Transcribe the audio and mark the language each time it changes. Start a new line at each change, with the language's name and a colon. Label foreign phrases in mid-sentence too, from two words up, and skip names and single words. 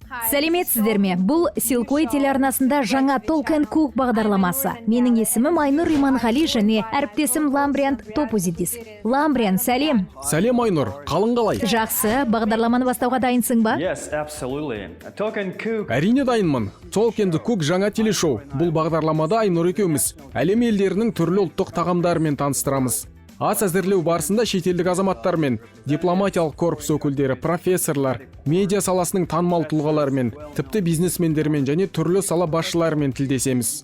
Kazakh: Сәлеметсіздер ме? Бұл Силкой телеарнасында жаңа Talk and Cook бағдарламасы. Менің есімім Айнұр Иманғали және әріптесім Ламбриан Топузидис. Ламбриан, сәлем. Сәлем Айнұр, қалың қалай? Жақсы, бағдарламаны бастауға дайынсың ба?
English: Yes, absolutely. Talk and Cook.
Kazakh: Әрине дайынмын. Talk and Cook жаңа телешоу. Бұл бағдарламада Айнұр екеуміз әлем елдерінің түрлі ұлттық тағамдарымен таныстырамыз. Ас әзірлеу барысында шетелдік азаматтар мен дипломатиялық корпус өкілдері, профессорлар, медиа саласының танымал тұлғаларымен, тіпті бизнесмендермен және түрлі сала басшыларымен тілдесеміз.